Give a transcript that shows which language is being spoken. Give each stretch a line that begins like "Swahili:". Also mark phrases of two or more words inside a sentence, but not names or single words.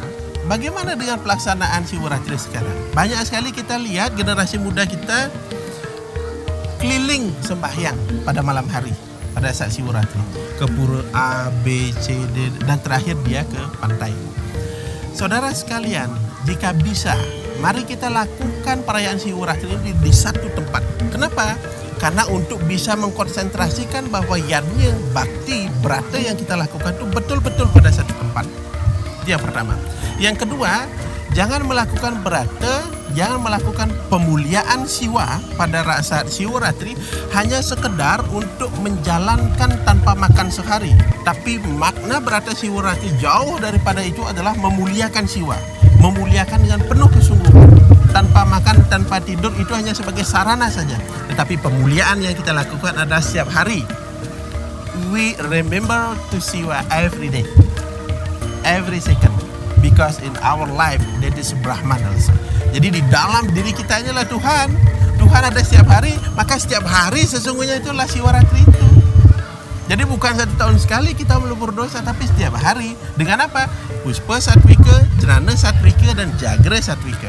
Indonesian: Bagaimana dengan pelaksanaan Siwaratri sekarang? Banyak sekali kita lihat generasi muda kita keliling sembahyang pada malam hari, pada saat Siwaratri, ke pura A, B, C, D, dan terakhir dia ke pantai. Saudara sekalian, jika bisa, mari kita lakukan perayaan Siwaratri ini di satu tempat. Kenapa? Karena untuk bisa mengkonsentrasikan bahwa yadnya bakti berata yang kita lakukan itu betul-betul pada satu tempat. Itu yang pertama. Yang kedua, jangan melakukan berata, jangan melakukan pemuliaan Siwa pada saat Siwaratri hanya sekedar untuk menjalankan tanpa makan sehari. Tapi makna berata Siwaratri jauh daripada itu adalah memuliakan Siwa, memuliakan dengan penuh kesungguhan. Tanpa makan, tanpa tidur itu hanya sebagai sarana saja. Tetapi pemuliaan yang kita lakukan adalah setiap hari.
English: We remember to Siwa every day, every second. Because in our life that is Brahman also.
Indonesian: Jadi di dalam diri kita inilah Tuhan. Tuhan ada setiap hari, maka setiap hari sesungguhnya itulah Siwaratri itu. Jadi bukan 1 tahun sekali kita melebur dosa, tapi setiap hari. Dengan apa? Puspa Satwika, Jnana Satwika, dan Jagra Satwika.